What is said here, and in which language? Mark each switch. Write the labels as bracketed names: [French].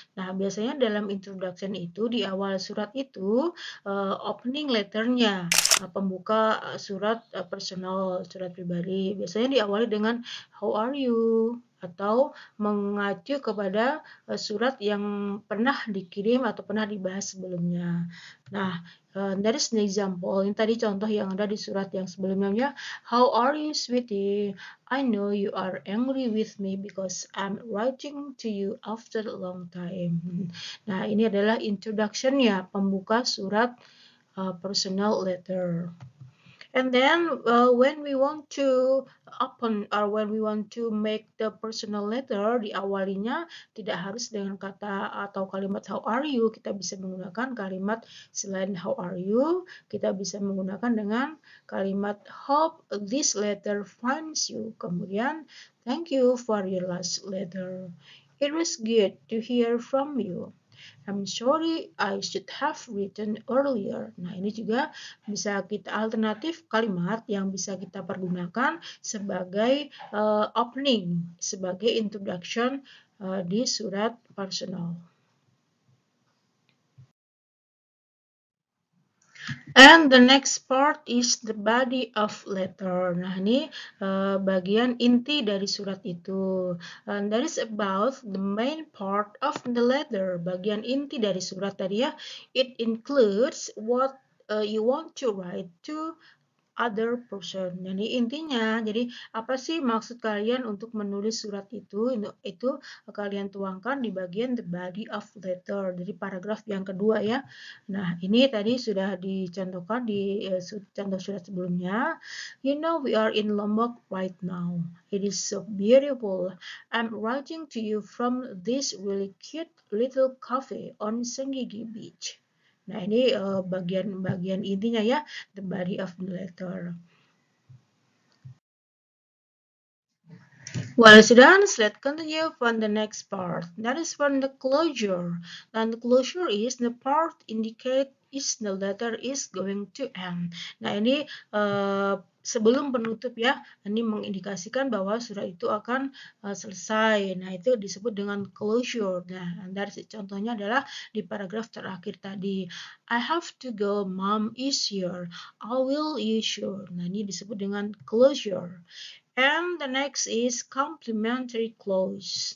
[Indonesian] Nah, biasanya dalam introduction itu di awal surat itu opening letternya, pembuka surat personal, surat pribadi, biasanya diawali dengan [English] how are you [Indonesian] atau mengacu kepada surat yang pernah dikirim atau pernah dibahas sebelumnya. [English] Nah, that is an example. [Indonesian] Ini tadi contoh yang ada di surat yang sebelumnya. [English] How are you, sweetie? I know you are angry with me because I'm writing to you after a long time. [Indonesian] Nah, ini adalah introduction-nya, pembuka surat personal letter. [English] And then when we want to open or when we want to make the personal letter, [Indonesian] diawalinya tidak harus dengan kata atau kalimat [English] how are you. [Indonesian] Kita bisa menggunakan kalimat selain [English] how are you. [Indonesian] Kita bisa menggunakan dengan kalimat [English] hope this letter finds you. Kemudian thank you for your last letter. It was good to hear from you. I'm sorry, I should have written earlier. [Indonesian] Nah, ini juga bisa kita alternatif kalimat yang bisa kita pergunakan sebagai opening, sebagai introduction di surat personal. [English] And the next part is the body of letter. [Indonesian] Nah, ini bagian inti dari surat itu. [English] And that is about the main part of the letter. [Indonesian] Bagian inti dari surat tadi ya. [English] It includes what you want to write to other person. [Indonesian] Jadi intinya, jadi apa sih maksud kalian untuk menulis surat itu? Itu kalian tuangkan di bagian [English] the body of letter, [Indonesian] dari paragraf yang kedua ya. Nah, ini tadi sudah dicontohkan di contoh surat sebelumnya. [English] You know, we are in Lombok right now. It is so beautiful. I'm writing to you from this really cute little cafe on Senggigi Beach. [Indonesian] Nah, ini bagian intinya ya, [English] the body of the letter. Well, students, let's continue from the next part. That is from the closure. And the closure is the part indicate is the letter is going to end. [Indonesian] Nah, ini sebelum penutup ya, ini mengindikasikan bahwa surat itu akan selesai. Nah, itu disebut dengan closure. Nah, dari contohnya adalah di paragraf terakhir tadi. [English] I have to go, mom is here. I will, you sure. [Indonesian] Nah, ini disebut dengan closure. [English] And the next is complementary clause.